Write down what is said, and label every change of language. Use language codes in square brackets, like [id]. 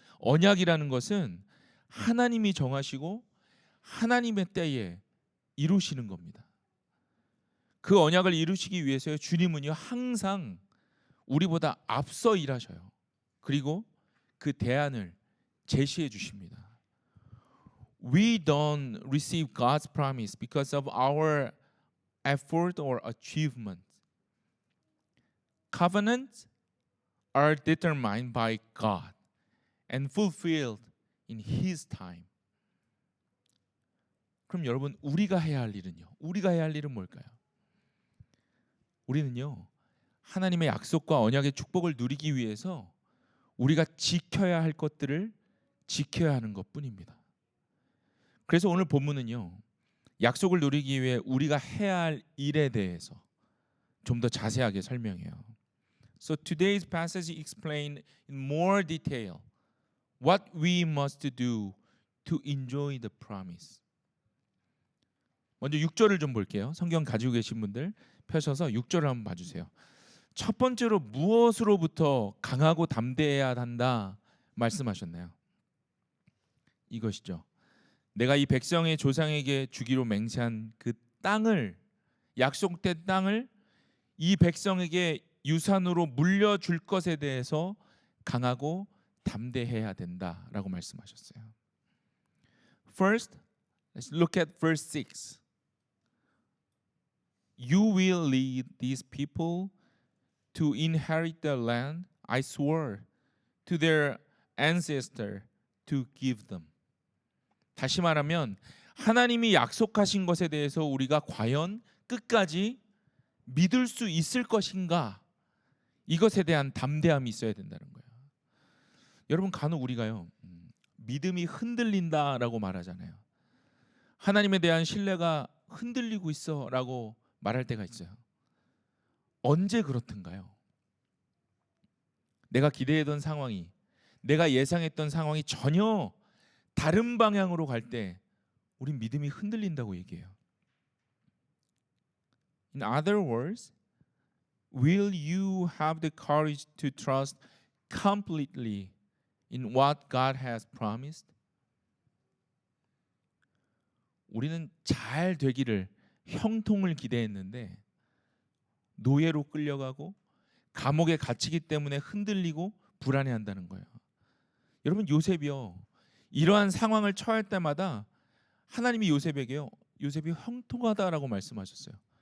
[ko] 언약이라는 것은 하나님이 정하시고 하나님의 때에 이루시는 겁니다. 그 언약을 이루시기 위해서 주님은요 항상 우리보다 앞서 일하셔요. 그리고 그 대안을 제시해 주십니다. [en] We don't receive God's promise because of our effort or achievement. Covenants are determined by God and fulfilled in His time. [ko] 그럼 여러분, 우리가 해야 할 일은요? 우리가 해야 할 일은 뭘까요? 우리는요, 하나님의 약속과 언약의 축복을 누리기 위해서 우리가 지켜야 할 것들을 지켜야 하는 것뿐입니다. 그래서 오늘 본문은요, 약속을 누리기 위해 우리가 해야 할 일에 대해서 좀 더 자세하게 설명해요. [en] So today's passage explains in more detail what we must do to enjoy the promise. [ko] 먼저 6절을 좀 볼게요. 성경 가지고 계신 분들 펴셔서 6절을 한번 봐주세요. 첫 번째로 무엇으로부터 강하고 담대해야 한다 말씀하셨나요? 이것이죠. 내가 이 백성의 조상에게 주기로 맹세한 그 땅을, 약속된 땅을 이 백성에게 유산으로 물려줄 것에 대해서 강하고 담대해야 된다라고 말씀하셨어요. [en] First, let's look at verse 6. You will lead these people to inherit the land I swore to their ancestor to give them. [ko] 다시 말하면 하나님이 약속하신 것에 대해서 우리가 과연 끝까지 믿을 수 있을 것인가, 이것에 대한 담대함이 있어야 된다는 거예요. 여러분, 간혹 우리가요 믿음이 흔들린다라고 말하잖아요. 하나님에 대한 신뢰가 흔들리고 있어라고 말할 때가 있어요. 언제 그렇던가요? 내가 기대했던 상황이, 내가 예상했던 상황이 전혀 다른 방향으로 갈 때 우린 믿음이 흔들린다고 얘기해요. [en] In other words, will you have the courage to trust completely in what God has promised? [ko] 우리는 잘 되기를, 형통을 기대했는데 노예로 끌려가고 감옥에 갇히기 때문에 흔들리고 불안해한다는 거예요. 여러분, 요셉이요, 이러한 상황을 처할 때마다 하나님이 요셉에게요, 요셉이 형통하다라고 말씀하셨어요.